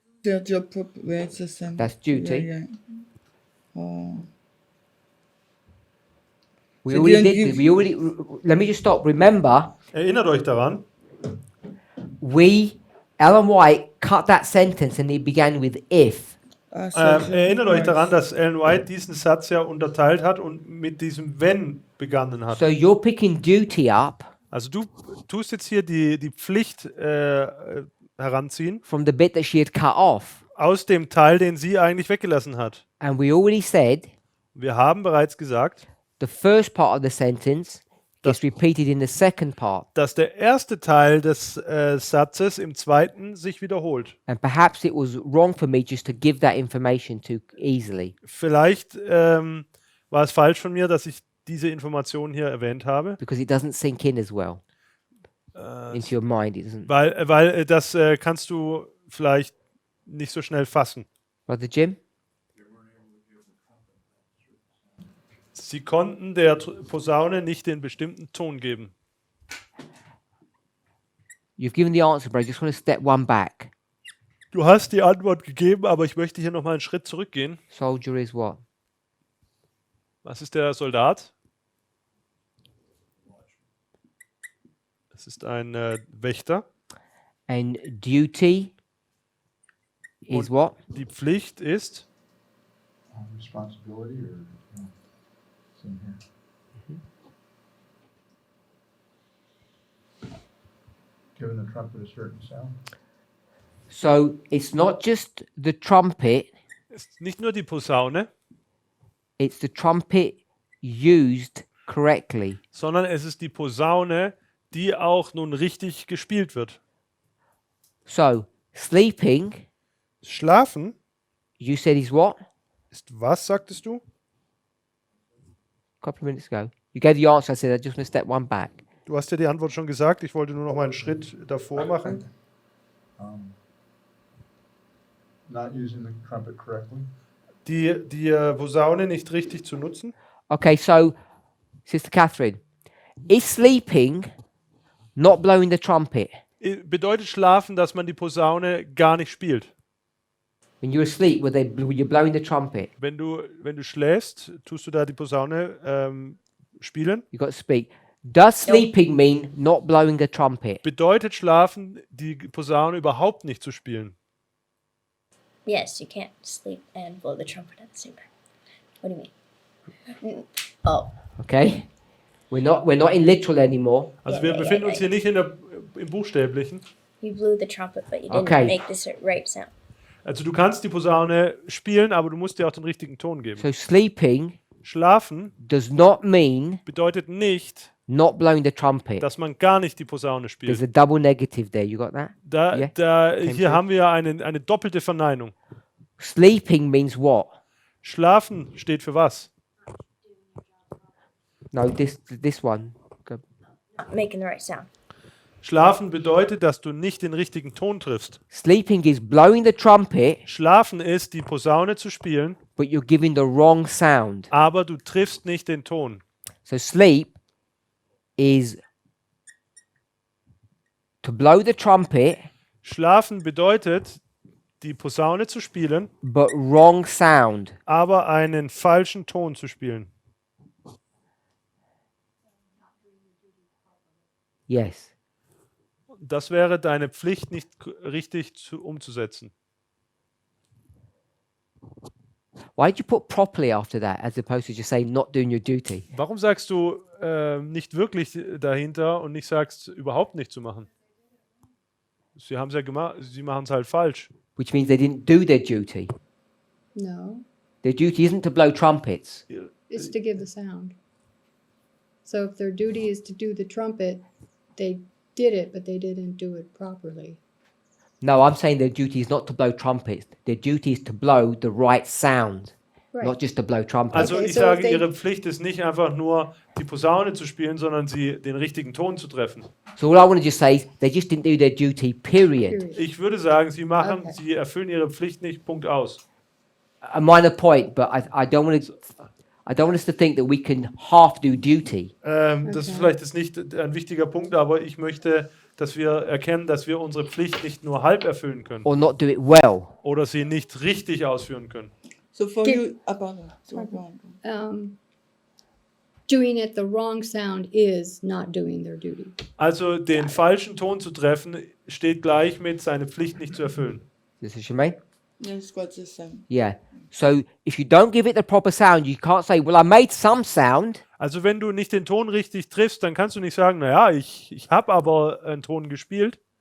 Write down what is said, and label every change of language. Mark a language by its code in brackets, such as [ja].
[en] Their job, yeah, it's the same. That's duty. Yeah, yeah. Oh. We So already then did. you- We already. Let me just stop. Remember, [de] Erinnert euch daran, [en] Ellen White cut that sentence and it began with if. [de] erinnert euch daran, dass Ellen White diesen Satz ja unterteilt hat und mit diesem wenn begonnen hat. [en] So you're picking duty up [de] Also du tust jetzt hier die Pflicht heranziehen [en] from the bit that she had cut off. [de] aus dem Teil, den sie eigentlich weggelassen hat. [en] And we already said [de] Wir haben bereits gesagt, [en] the first part of the sentence gets repeated in the second part. [de] dass der erste Teil des Satzes im zweiten sich wiederholt. [en] And perhaps it was wrong for me just to give that information too easily [de] Vielleicht war es falsch von mir, dass ich diese Information hier erwähnt habe, [en] because it doesn't sink in as well into your mind. It doesn't. [de] weil das kannst du vielleicht nicht so schnell fassen. [en] Brother Jim? [de] Sie konnten der Posaune nicht den bestimmten Ton geben. [en] You've given the answer, but I just want to step one back. [de] Du hast die Antwort gegeben, aber ich möchte hier nochmal einen Schritt zurückgehen. [en] Soldier is what? [de] Was ist der Soldat? Es ist ein Wächter. [en] And duty is what? [de] Die Pflicht ist [en] Responsibility or, it's in here. Giving the trumpet a certain sound. So it's not just the trumpet, [de] ist nicht nur die Posaune, [en] it's the trumpet used correctly. [de] sondern es ist die Posaune, die auch nun richtig gespielt wird. [en] So sleeping, [de] Schlafen [en] you said is what? [de] ist was, sagtest du? [en] A couple of minutes ago. You gave the answer, I said I just want to step one back. [de] Du hast ja die Antwort schon gesagt. Ich wollte nur noch mal einen Schritt davor machen. [en] Not using the trumpet correctly. [de] Die Posaune nicht richtig zu nutzen. [en] Okay, so Sister Catherine, is sleeping not blowing the trumpet? [de] Bedeutet Schlafen, dass man die Posaune gar nicht spielt. [en] When you're asleep, were you blowing the trumpet? [de] Wenn du schläfst, tust du da die Posaune spielen. [en] You got to speak. Does sleeping mean not blowing the trumpet? [de] Bedeutet Schlafen, die Posaune überhaupt nicht zu spielen. [en] Yes, you can't sleep and blow the trumpet at the same time. What do you mean? Oh, Okay, we're not in literal anymore. [de] Also Ja, wir ja, befinden ja, uns hier nicht im Buchstäblichen. [en] you blew the trumpet, but you didn't Okay. make the right sound. [de] Also du kannst die Posaune spielen, aber du musst dir auch den richtigen Ton geben. [en] So sleeping [de] Schlafen [en] does not mean [de] bedeutet nicht, [en] not blowing the trumpet. [de] dass man gar nicht die Posaune [en] There's [de] spielt. [en] a double negative there. You got that? Yeah. [de] Hier haben wir eine doppelte Verneinung. [en] Sleeping means what? [de] Schlafen steht für was? [en] No, this one. Go. Not making the right sound. [de] Schlafen bedeutet, dass du nicht den richtigen Ton triffst. [en] Sleeping is blowing the trumpet, [de] Schlafen ist, die Posaune zu spielen, [en] but you're giving the wrong sound. [de] aber du triffst nicht den Ton. [en] So sleep is to blow the trumpet, [de] Schlafen bedeutet, die Posaune zu spielen, [en] but wrong sound. [de] aber einen falschen Ton zu spielen. [en] Yes. [de] Das wäre deine Pflicht nicht richtig umzusetzen. [en] Why did you put properly after that as opposed to just saying not doing your duty? [de] Warum sagst du nicht wirklich dahinter und nicht sagst, überhaupt nicht zu machen? Sie haben es ja gemacht, sie machen es halt falsch. [en] Which means they didn't do their duty. No, Their duty isn't to blow trumpets. it's to give the sound. So if their duty is to do the trumpet, they did it, but they didn't do it properly. No, I'm saying their duty is not to blow trumpets. Their duty is to blow the right sound, Right. not just to blow trumpets. [de] Also [en] Okay, [de] ich [en] so [de] sage, [en] if they- [de] ihre Pflicht ist nicht einfach nur die Posaune zu spielen, sondern sie den richtigen Ton zu treffen. [en] So all I want to just say is they just didn't do their duty, period. Period. [de] Ich würde sagen, sie [en] Okay. [de] sie erfüllen ihre Pflicht nicht, Punkt aus. [en] A minor point, but I don't want us to think that we can half do duty. [de] Das ist [en] Okay. [de] vielleicht jetzt nicht ein wichtiger Punkt, aber ich möchte dass wir erkennen, dass wir unsere Pflicht nicht nur halb erfüllen können [en] or not do it well. [de] oder sie nicht richtig ausführen können. [en] So for Give- you, pardon. So, go on. Doing it the wrong sound is not doing their duty. [de] Also den falschen Ton zu treffen, steht gleich mit seine Pflicht nicht zu erfüllen. [en] Is this what you mean? Yes, what's the same? Yeah. So if you don't give it the proper sound, you can't say, well, I made some sound. [de] Also wenn du nicht den Ton richtig triffst, dann kannst du nicht sagen, naja, ich habe aber einen Ton gespielt.